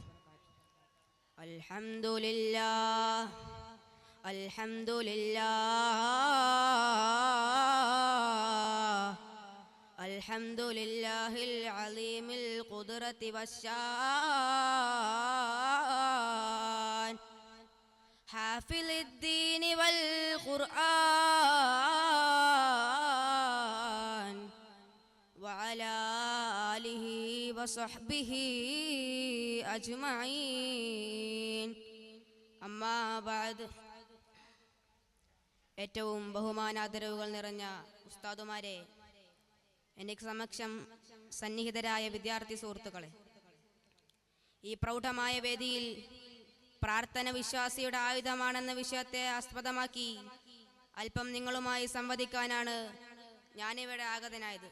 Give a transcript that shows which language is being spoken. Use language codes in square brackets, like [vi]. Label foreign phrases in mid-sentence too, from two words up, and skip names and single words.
[ar] الحمد لله الحمد لله الحمد لله العظيم القدرة والشان حافظ الدين والقرآن وعلى آله وصحبه أجمعين. أما بعد. [ml] ഏറ്റവും ബഹുമാനാദരവുകൾ നിറഞ്ഞ ഉസ്താദുമാരെ, എനിക്ക് സമക്ഷം സന്നിഹിതരായ വിദ്യാർത്ഥി സുഹൃത്തുക്കളെ, ഈ പ്രൗഢമായ വേദിയിൽ പ്രാർത്ഥന വിശ്വാസിയുടെ ആയുധമാണെന്ന വിഷയത്തെ ആസ്പദമാക്കി അല്പം നിങ്ങളുമായി സംവദിക്കാനാണ് ഞാനിവിടെ ആഗതനായത്.